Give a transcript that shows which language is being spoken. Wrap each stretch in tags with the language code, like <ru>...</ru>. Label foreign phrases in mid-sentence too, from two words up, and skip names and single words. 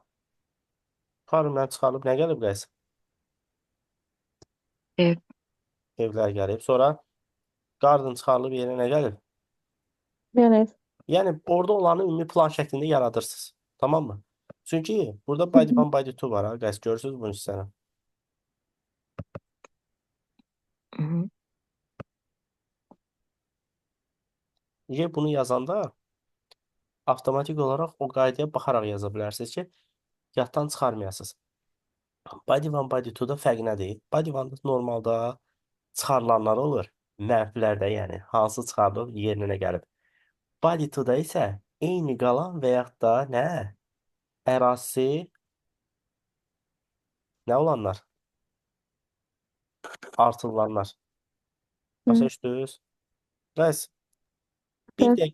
<az>Farmdan çıxarılıb nə gəlib guys? Ev. Evlər gəlib. Sonra garden çıxarılıb yerinə nə gəlib? Yəni ev. Yəni orada olanı ümumi plan şəklində yaradırsınız. Tamam mı? Çünki burada Hı body hı.</az> <en>one, body two var ha.</en> <az>Guys, görürsünüz bunu hissəni. Hı -hı. Bunu yazanda avtomatik olaraq o qaydaya baxaraq yaza bilərsiniz ki, yaddan çıxarmayasınız.</az> <en>Body one, body two-</en> <az>da fərq nədir?</az> <en>Body one</en> <az>normalda çıxarılanlar olur. Mənfilərdə yəni. Hansı çıxardılıb yerinə gəlib.</az> <en>Body two-</en> <az>da isə eyni qalan və yaxud da nə? Ərazisi nə olanlar? Artırılanlar. Başa Hı. düşdünüz? Bəs bir Bəli.</az>